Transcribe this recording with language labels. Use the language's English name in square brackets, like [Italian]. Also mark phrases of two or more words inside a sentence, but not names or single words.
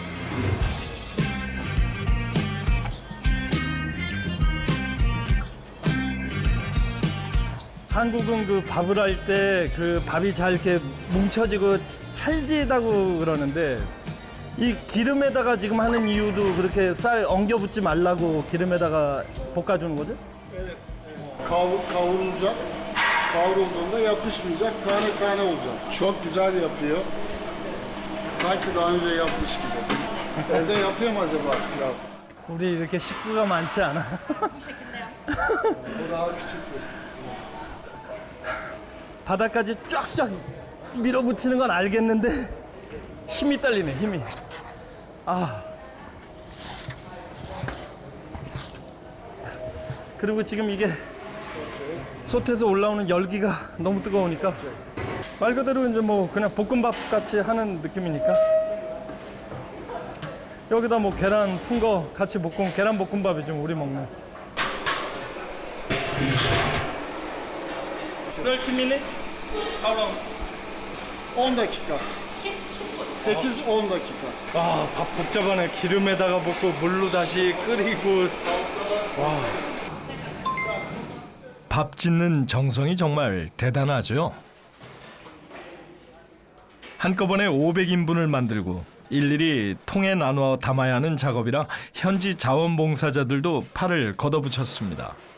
[Korean] 한국은 그 밥을 할 때 그 밥이 잘 이렇게 뭉쳐지고 찰지다고 그러는데 이 기름에다가 지금 하는 i유도 kırık 쌀 엉겨 붙지 말라고 기름에다가 볶아주는 거죠? [Turkish] Evet. Kavrulacak. Kavrulduğunda yapışmayacak. Tane tane olacak. Çok güzel yapıyor. Sanki daha önce yapmış gibi. Evde yapıyor mu acaba pilav? [Korean] 우리 이렇게 식구가 많지 않아. [Turkish] O daha küçük bir kısmı. [Korean] 바닥까지 쫙쫙 밀어붙이는 건 알겠는데 힘이 딸리네, 힘이. 아. 그리고 지금 이게 솥에서 올라오는 열기가 너무 뜨거우니까 말 그대로 이제 뭐 그냥 볶음밥 같이 하는 느낌이니까 여기다 뭐 계란 푼 거 같이 볶은 계란 볶음밥이 좀 우리 먹는. [English] 30 minutes? How long? [Turkish] 10 dakika. 8-10 dakika. [Korean] 와, 밥 복잡하네. 기름에다가 볶고 물로 다시 끓이고. 와. 밥 짓는 정성이 정말 대단하죠. 한꺼번에 500인분을 만들고 일일이 통에 나누어 담아야 하는 작업이라 현지 자원봉사자들도 팔을 걷어붙였습니다.